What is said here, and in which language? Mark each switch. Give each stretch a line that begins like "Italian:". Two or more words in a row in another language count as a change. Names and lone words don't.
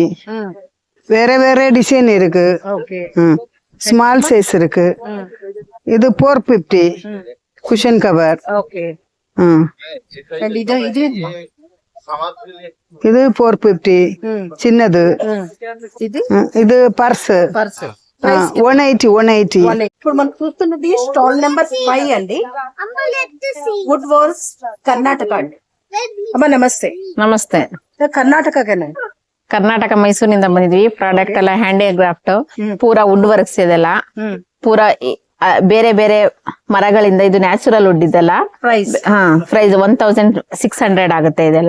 Tamil: வேற வேற டிசைன் இருக்கு.
English: small size
Tamil: இருக்கு. இது 450
English: cushion cover.
Tamil: இது 450 சின்னது. இது பர்ஸ் 180.
Telugu: ఇప్పుడు మనం చూస్తున్నది
English: stall number
Telugu: 5 అండి. వుడ్ వర్క్స్ కర్ణాటక అండి.
Kannada: ಅಮ್ಮ ನಮಸ್ತೆ. ನಮಸ್ತೆ. ಕರ್ನಾಟಕಕ್ಕೆ ಕರ್ನಾಟಕ ಮೈಸೂರಿನಿಂದ ಬಂದಿದ್ವಿ. ಪ್ರಾಡಕ್ಟ್ ಎಲ್ಲ ಹ್ಯಾಂಡಿಕ್ರಾಫ್ಟ್, ಪೂರಾ
English: wood works
Kannada: ಇದೆಲ್ಲ, ಪೂರಾ ಬೇರೆ ಬೇರೆ ಮರಗಳಿಂದ. ಇದು
English: natural wood
Kannada: ಇದೆಲ್ಲ. ಪ್ರೈಸ್ 1600 ಆಗುತ್ತೆ ಇದೆಲ್ಲ.